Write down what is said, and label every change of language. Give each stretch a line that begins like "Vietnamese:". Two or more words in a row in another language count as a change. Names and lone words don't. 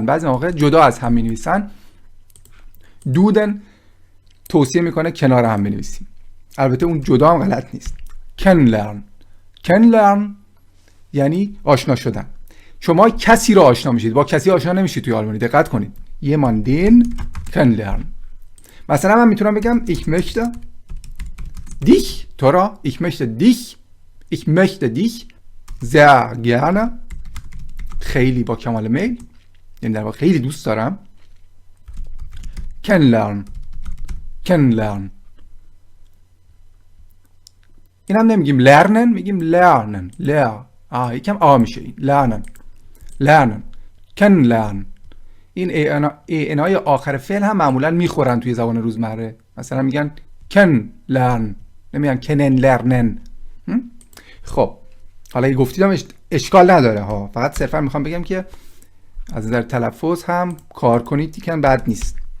Persian: بعضی موقع جدا از هم می‌نویسن. دودن توصیه میکنه کنار هم بنویسیم. البته اون جدا هم غلط نیست. kennenlernen یعنی آشنا شدن. شما کسی رو آشنا میشید، با کسی آشنا نمیشید توی آلمانی. دقت کنید.
German: jemanden kennenlernen.
Persian: مثلا من میتونم بگم
German: ich möchte dich،
Persian: تو را،
German: ich möchte dich sehr gerne،
Persian: خیلی با کمال میل، یعنی در واقع خیلی دوست دارم. kennenlernen این هم نمیگیم lernen، میگیم lernen. یکم آ میشه این.
German: lernen kennenlernen.
Persian: این ای آخر فعل هم معمولا میخورن توی زبان روزمره. مثلا میگن kennenlernen، نمیگن kennenlernen. خب حالا اگه گفتیدم اشکال نداره ها، فقط صرفا میخوام بگم که از نظر تلفظ هم کار کنید دیگه بد نیست.